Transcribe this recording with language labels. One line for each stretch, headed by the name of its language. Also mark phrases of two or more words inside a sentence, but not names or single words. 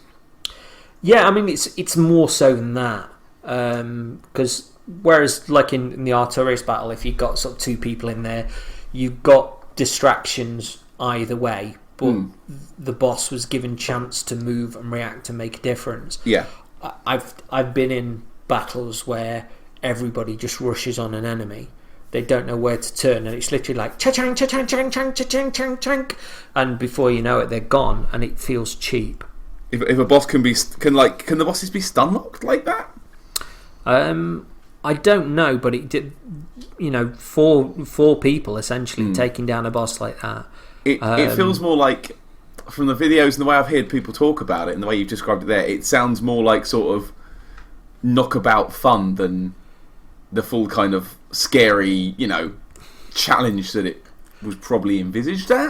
English: Yeah, I mean it's more so than that, because whereas like in the Artorias battle, if you've got sort of two people in there, you've got distractions either way, but the boss was given chance to move and react and make a difference. Yeah, I've been in battles where everybody just rushes on an enemy. They don't know where to turn, and it's literally like cha-chang, cha-chang, cha-chang, cha-chang, cha-chang, and before you know it, they're gone, and it feels cheap. If a boss can the bosses be stun locked like that? I don't know, but it did. Four people essentially taking down a boss like that. It feels more like, from the videos and the way I've heard people talk about it and the way you've described it there, it sounds more like sort of knockabout fun than the full kind of scary, challenge that it was probably envisaged at.